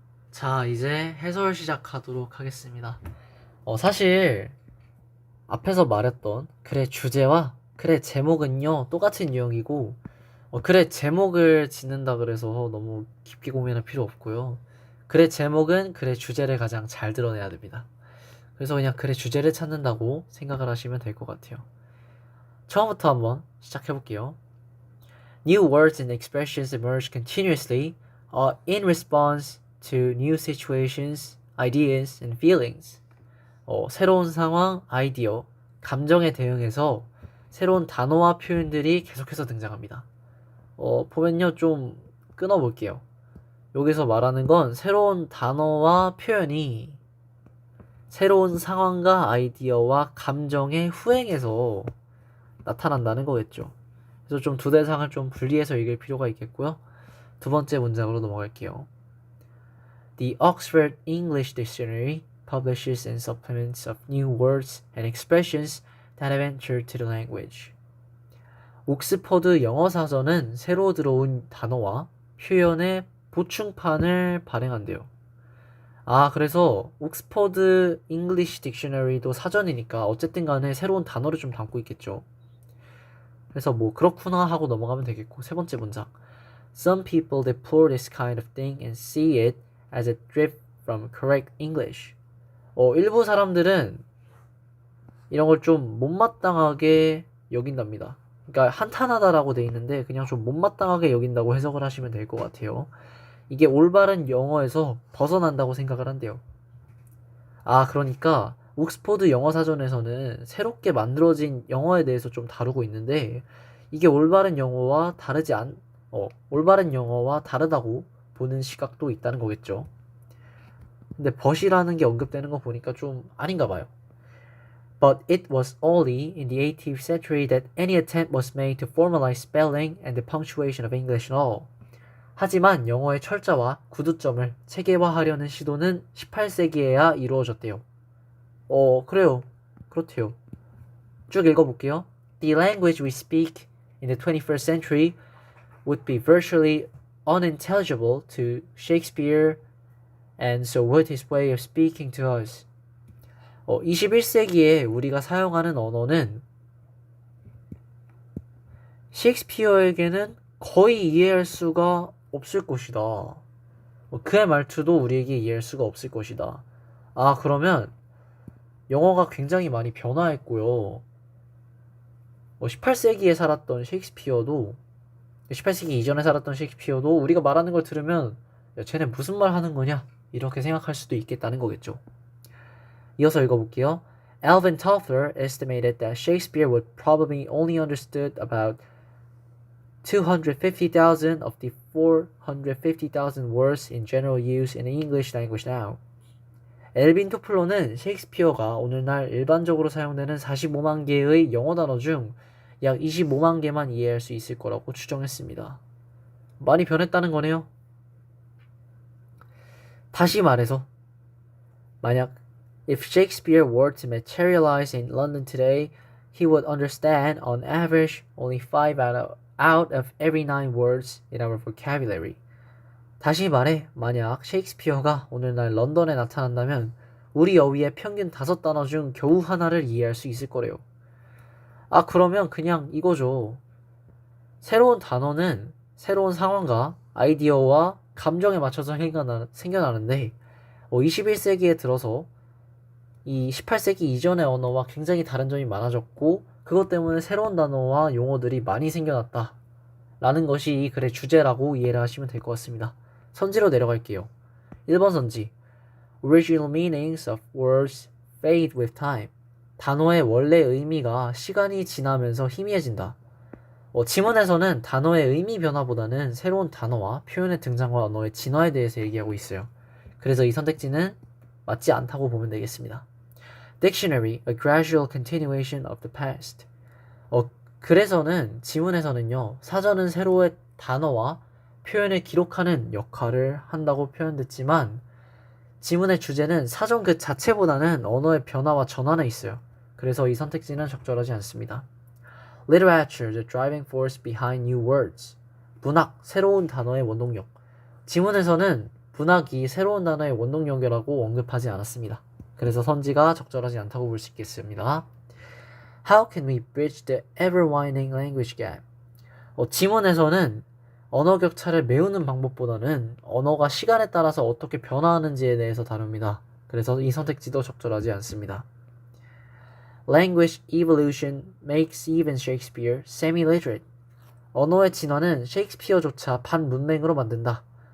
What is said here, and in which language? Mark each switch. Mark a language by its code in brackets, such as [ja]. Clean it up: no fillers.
[ko] 자, 이제 해설 시작하도록 하겠습니다. 사실 앞에서 말했던 글의 주제와 글의 제목은요 똑같은 유형이고 글의 제목을 짓는다 그래서 너무 깊게 고민할 필요 없고요. 글의 제목은 글의 주제를 가장 잘 드러내야 됩니다. 그래서 그냥 글의 주제를 찾는다고 생각을 하시면 될 것 같아요. 처음부터 한번 시작해볼게요. [en] New words and expressions emerge continuously in response to new situations, ideas, and feelings. [ko] 새로운 상황, 아이디어, 감정에 대응해서 새로운 단어와 표현들이 계속해서 등장합니다. 보면요, 좀 끊어볼게요. 여기서 말하는 건 새로운 단어와 표현이 새로운 상황과 아이디어와 감정의 후행에서 나타난다는 거겠죠. 그래서 좀 두 대상을 좀 분리해서 읽을 필요가 있겠고요. 두 번째 문장으로 넘어갈게요. [en] The Oxford English Dictionary publishes and supplements of new words and expressions that have entered to the language. [ko] 옥스퍼드 영어사전은 새로 들어온 단어와 표현의 보충판을 발행한대요. 그래서 옥스퍼드 잉글리시 딕셔너리도 사전이니까 어쨌든 간에 새로운 단어를 좀 담고 있겠죠. 그래서 뭐 그렇구나 하고 넘어가면 되겠고, 세 번째 문장. [en] Some people deplore this kind of thing and see it as a drift from correct English. [ko] 일부 사람들은 이런 걸 좀 못마땅하게 여긴답니다. 그러니까 한탄하다라고 돼 있는데 그냥 좀 못마땅하게 여긴다고 해석을 하시면 될 것 같아요. 이게 올바른 영어에서 벗어난다고 생각을 한대요. 그러니까 옥스퍼드 영어사전에서는 새롭게 만들어진 영어에 대해서 좀 다루고 있는데 이게 올바른 영어와 올바른 영어와 다르다고 보는 시각도 있다는 거겠죠. 근데 but이라는 게 언급되는 거 보니까 좀 아닌가 봐요. [en] But it was only in the 18th century that any attempt was made to formalize spelling and the punctuation of English at all. [ko] 하지만 영어의 철자와 구두점을 체계화하려는 시도는 18세기에야 이루어졌대요. 그래요. 그렇대요. 쭉 읽어볼게요. [en] The language we speak in the 21st century would be virtually unintelligible to Shakespeare and so would his way of speaking to us. [ko] 21세기에 우리가 사용하는 언어는 셰익스피어에게는 거의 이해할 수가 없을 것이다. 그의 말투도 우리에게 이해할 수가 없을 것이다. 그러면 영어가 굉장히 많이 변화했고요. 18세기에 살았던 셰익스피어도 18세기 이전에 살았던 셰익스피어도 우리가 말하는 걸 들으면 야, 쟤네 무슨 말 하는 거냐? 이렇게 생각할 수도 있겠다는 거겠죠. 이어서 읽어볼게요. [en] Alvin Toffler estimated that Shakespeare would probably only understood about 250,000 of the 450,000 words in general use in the English language now. [ko] 엘빈 토플러는 셰익스피어가 오늘날 일반적으로 사용되는 45만 개의 영어 단어 중 약 25만 개만 이해할 수 있을 거라고 추정했습니다. 많이 변했다는 거네요. 다시 말해서 만약 [en] If Shakespeare were to materialize in London today, he would understand on average only 5 out of every 9 words in our vocabulary. [ko] 다시 말해, 만약 셰익스피어가 오늘날 런던에 나타난다면 우리 어휘의 평균 5단어 중 겨우 하나를 이해할 수 있을 거래요. 그러면 그냥 이거죠. 새로운 단어는 새로운 상황과 아이디어와 감정에 맞춰서 생겨나는데 21세기에 들어서 이 18세기 이전의 언어와 굉장히 다른 점이 많아졌고 그것 때문에 새로운 단어와 용어들이 많이 생겨났다 라는 것이 이 글의 주제라고 이해를 하시면 될 것 같습니다. 선지로 내려갈게요. 1번 선지. [en] Original meanings of words fade with time. [ko] 단어의 원래 의미가 시간이 지나면서 희미해진다. 지문에서는 단어의 의미 변화보다는 새로운 단어와 표현의 등장과 언어의 진화에 대해서 얘기하고 있어요. 그래서 이 선택지는 맞지 않다고 보면 되겠습니다. [en] Dictionary, a gradual continuation of the past. [ko] 그래서는 지문에서는요, 사전은 새로운 단어와 표현을 기록하는 역할을 한다고 표현됐지만 지문의 주제는 사전 그 자체보다는 언어의 변화와 전환에 있어요. 그래서 이 선택지는 적절하지 않습니다. [en] Literature, the driving force behind new words. [ko] 문학, 새로운 단어의 원동력. 지문에서는 문학이 새로운 단어의 원동력이라고 언급하지 않았습니다. 그래서 선지가 적절하지 않다고 볼 수 있겠습니다. [en] How can we bridge the ever-widening language gap? [ko] 지문에서는 언어 격차를 메우는 방법보다는 언어가 시간에 따라서 어떻게 변화하는지에 대해서 다룹니다. 그래서 이 선택지도 적절하지 않습니다. [en] Language evolution makes even Shakespeare semi-literate. [ko] 언어의 진화는 셰익스피어조차 반문맹으로 만든다.